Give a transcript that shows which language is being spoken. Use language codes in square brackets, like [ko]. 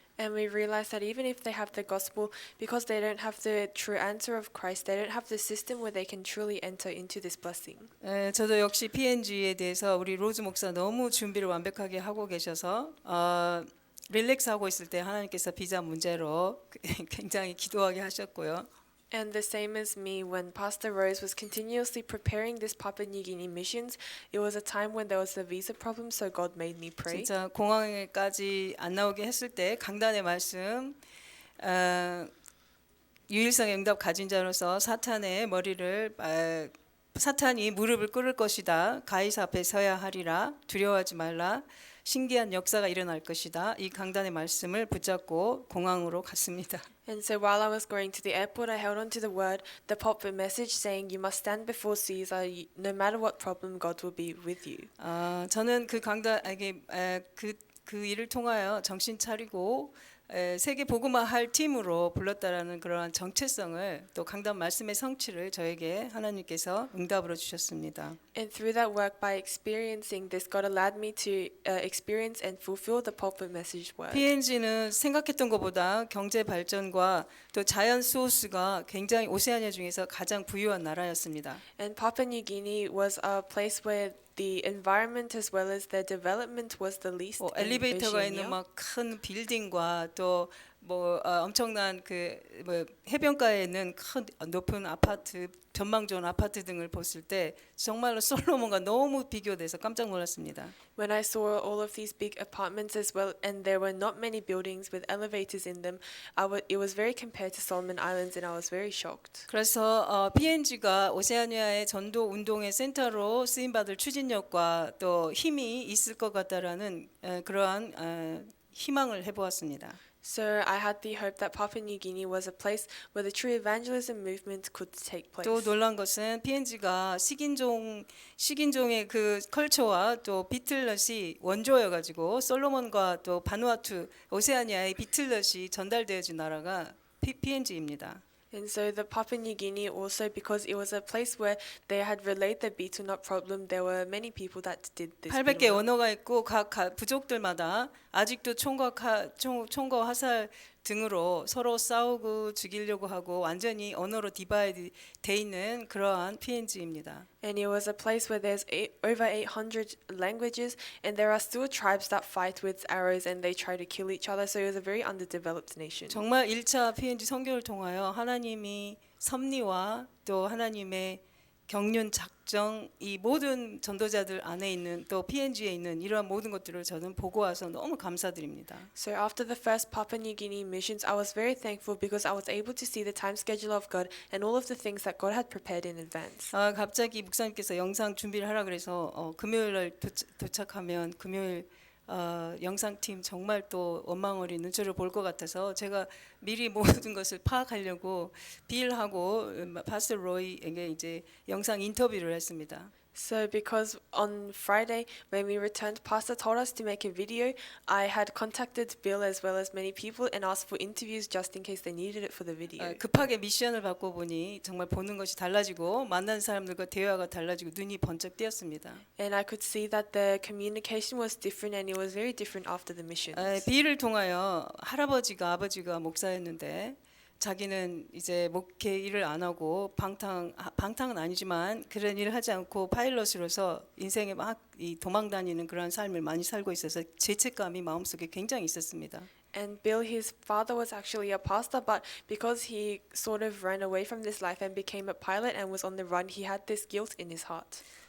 [en] And we realized that even if they have the gospel, because they don't have the true answer of Christ, they don't have the system where they can truly enter into this blessing. [ko] 저도 역시 PNG에 대해서 우리 로즈 목사 너무 준비를 완벽하게 하고 계셔서 릴렉스 하고 있을 때 하나님께서 비자 문제로 굉장히 기도하게 하셨고요. [en] And the same as me, when Pastor Rose was continuously preparing this Papua New Guinea missions, it was a time when there was a visa problem, so God made me pray. [ko] 진짜 공항에까지 안 나오게 했을 때 강단의 말씀 유일성의 응답 가진 자로서 사탄의 머리를 사탄이 무릎을 꿇을 것이다. 가이사 앞에 서야 하리라. 두려워하지 말라. 신기한 역사가 일어날 것이다. 이 강단의 말씀을 붙잡고 공항으로 갔습니다. [en] And so while I was going to the airport, I held on to the word, the pulpit message saying, "You must stand before Caesar. No matter what problem, God will be with you." [ko] 저는 그 강단에게 그 일을 통하여 정신 차리고 세계 복음화할 팀으로 불렀다라는 그러한 정체성을 또 강단 말씀의 성취를 저에게 하나님께서 응답으로 주셨습니다. [en] And through that work, by experiencing this, God allowed me to experience and fulfill the pulpit message word. [ko] PNG는 생각했던 것보다 경제 발전과 또 자연 소스가 굉장히 오세아니아 중에서 가장 부유한 나라였습니다. [en] And Papua New Guinea was a place where the environment as well as their development was the least in [ko] 엘리베이터가 있는 [en] Oceania. [ko] 막 큰 빌딩과 또 엄청난 해변가에 있는 큰 높은 아파트 전망 좋은 아파트 등을 봤을 때 정말로 솔로몬과 너무 비교돼서 깜짝 놀랐습니다. [en] When I saw all of these big apartments as well, and there were not many buildings with elevators in them, it was very compared to Solomon Islands, and I was very shocked. [ko] 그래서 PNG가 오세아니아의 전도 운동의 센터로 쓰임 받을 추진력과 또 힘이 있을 것 같다라는 그러한 희망을 해보았습니다. [en] So I had the hope that Papua New Guinea was a place where the true evangelism movement could take place. [ko] 또 놀란 것은 PNG가 식인종의 그 컬처와 또 비틀넛이 원조여가지고 솔로몬과 또 바누아투 오세아니아의 비틀넛이 전달되어진 나라가 PNG입니다. [en] And so the Papua New Guinea also, because it was a place where they had relayed the betel nut problem, there were many people that did this. [ko] 800개 언어가 있고 각 부족들마다 아직도 총과 화살 등으로 서로 싸우고 죽이려고 하고 완전히 언어로 디바이드 돼 있는 그러한 PNG입니다. [en] And it was a place where there's over 800 languages, and there are still tribes that fight with arrows and they try to kill each other. So it was a very underdeveloped nation. [ko] 정말 1차 PNG 선교를 통하여 하나님이 섭리와 또 하나님의 경륜 작정 이 모든 전도자들 안에 있는 또 PNG에 있는 이러한 모든 것들을 저는 보고 와서 너무 감사드립니다. [en] So after the first Papua New Guinea missions, I was very thankful because I was able to see the time schedule of God and all of the things that God had prepared in advance. [ko] 갑자기 목사님께서 영상 준비를 하라 그래서 금요일 날 도착하면 금요일 영상팀 정말 또 원망어리 눈초를 볼 것 같아서 제가 미리 모든 것을 파악하려고 빌하고 파스터 로이에게 이제 영상 인터뷰를 했습니다. [en] So because on Friday when we returned, Pastor told us to make a video. I had contacted Bill as well as many people and asked for interviews just in case they needed it for the video. [ko] 급하게 미션을 받고 보니 정말 보는 것이 달라지고 만난 사람들과 대화가 달라지고 눈이 번쩍 띄었습니다. [en] And I could see that the communication was different and it was very different after the missions. [ko] 비를 통하여 아버지가 목사였는데 자기는 이제 목회 일을 안 하고 방탕은 아니지만 그런 일을 하지 않고 파일럿으로서 인생에 막 도망 다니는 그런 삶을 많이 살고 있어서 죄책감이 마음속에 굉장히 있었습니다. [en] And Bill, his father was actually a pastor, but because he sort of ran away from this life and became a pilot and was on the run, he had this guilt in his heart.